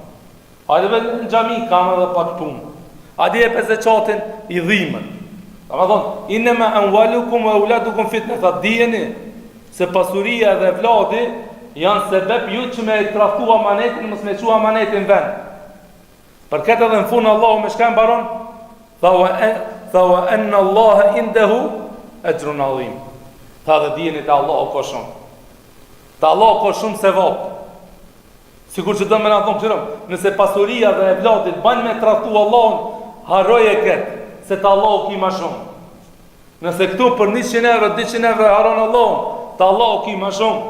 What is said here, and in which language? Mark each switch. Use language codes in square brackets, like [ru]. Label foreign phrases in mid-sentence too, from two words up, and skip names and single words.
[sq] Hajde vetë në xhami kam edhe pak punë. Hajde e pezeqatin i dhimën. Domethënë, [ar] إنما أموالكم وأولادكم فتنة, [sq] thot dijeni se pasuria dhe vladi janë sebeb ju që me traftu amanetin, mos me çu amanetin vend. Për këtë edhe në fund Allahu me shka mbaron, tha [ar] وأن الله عنده أجر عظيم. [sq] Tha dhe dijeni te Allahu ka shumë. Te Allahu ka shumë sevap. Sikur që do më na thonë çfarë, nëse pasuria dhe e vladit bën me traftu Allahun, harroje këtë, se te Allahu ki më shumë. Nëse këtu për 100 euro, 200 euro haron Allahun, te Allahu ki më shumë.